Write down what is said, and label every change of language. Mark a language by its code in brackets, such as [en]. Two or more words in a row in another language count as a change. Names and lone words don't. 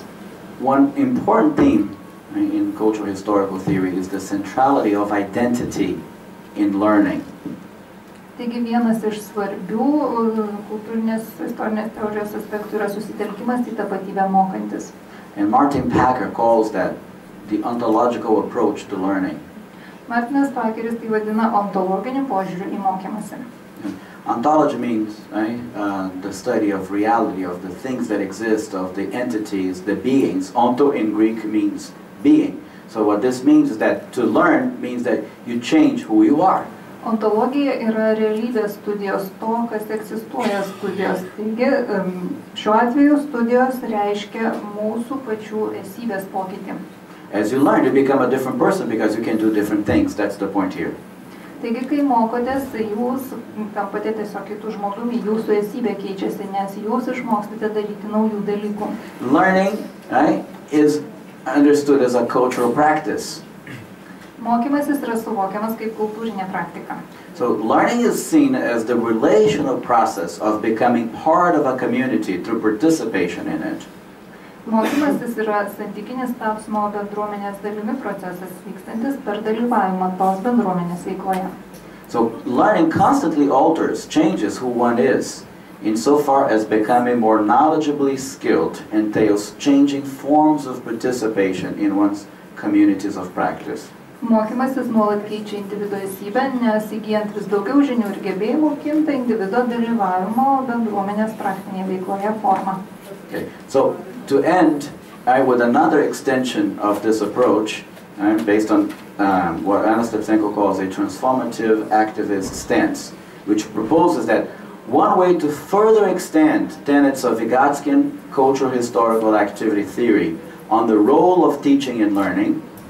[en] One important theme in cultural historical theory is the centrality of identity in learning. [lt] Taigi vienas iš svarbių kultūrinės istorinės teorijos aspektų yra susitelkimas į tapatybę mokantis. [en] And Martin Packer calls that the ontological approach to learning. [lt] Martinas Pakeris tai vadina ontologiniu požiūriu į mokymąsi. [en] Ontology means the study of reality, of the things that exist, of the entities, the beings. Onto in Greek means being. So what this means is that to learn means that you change who you are. [lt] Ontologija yra realybės studijos, to, kas egzistuoja studijos. Taigi, šiuo atveju studijos reiškia mūsų pačių esybės pokytį. [en] As you learn, you become a different person because you can do different things. That's the point here. [lt] Taigi, kai mokotės, jūs tampate tiesiog kitų žmogumi, jūsų esybė keičiasi, nes jūs išmokstate daryti naujų dalykų. [en] Learning, right, is understood as a cultural practice. [lt] Mokymasis yra suvokiamas kaip kultūrinė praktika. [en] So learning is seen as the relational process of becoming part of a community through participation in it. [lt] Mokymasis yra santykinis tapsmo bendruomenės dalimi procesas vykstantis per dalyvavimą tos bendruomenės veikloje. [en] So learning constantly alters, changes who one is, insofar as becoming more knowledgeably skilled entails changing forms of participation in one's communities of practice. [lt] Mokymasis nuolat keičia individo esybę, nes įgyjant vis daugiau žinių ir gebėjimų kinta individo dalyvavimo bendruomenės praktinėje veikloje forma. [en] Okay. So to end with another extension of this approach, based on what Anna Stepsenko calls a transformative activist stance, which proposes that one way to further extend tenets of Vygotskian cultural historical activity theory on the role of teaching and learning,